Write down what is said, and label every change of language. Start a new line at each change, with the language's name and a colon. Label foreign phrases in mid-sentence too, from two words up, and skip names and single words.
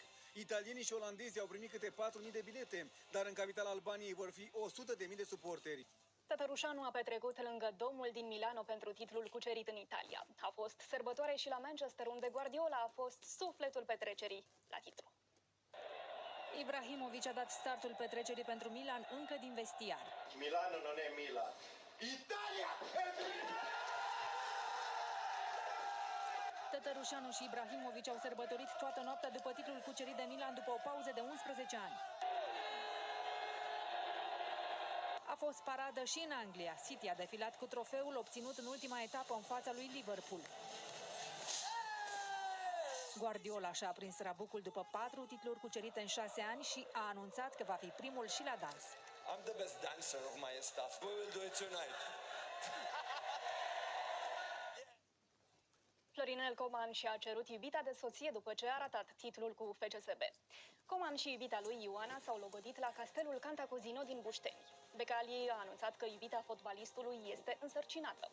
Romanian: Italienii și olandezii au primit câte 4.000 de bilete, dar în capitala Albaniei vor fi 100.000 de suporteri. Tătărușanu a petrecut lângă domul din Milano pentru titlul cucerit în Italia. A fost sărbătoare și la Manchester, unde Guardiola a fost sufletul petrecerii la titlu. Ibrahimovic a dat startul petrecerii pentru Milan încă din vestiar.
Italian: Milano non è Milan. Italia è Milan!
Romanian: Tătărușanu și Ibrahimovic au sărbătorit toată noaptea după titlul cucerit de Milan după o pauză de 11 ani. A fost paradă și în Anglia. City a defilat cu trofeul obținut în ultima etapă în fața lui Liverpool. Guardiola și-a aprins rabucul după 4 titluri cucerite în 6 ani și a anunțat că va fi primul și la dans.
English: I'm the best dancer of my staff. We will do it tonight.
Romanian: Florinel Coman și-a cerut iubita de soție după ce a ratat titlul cu FCSB. Coman și iubita lui Ioana s-au logodit la castelul Cantacuzino din Bușteni. Becali a anunțat că iubita fotbalistului este însărcinată.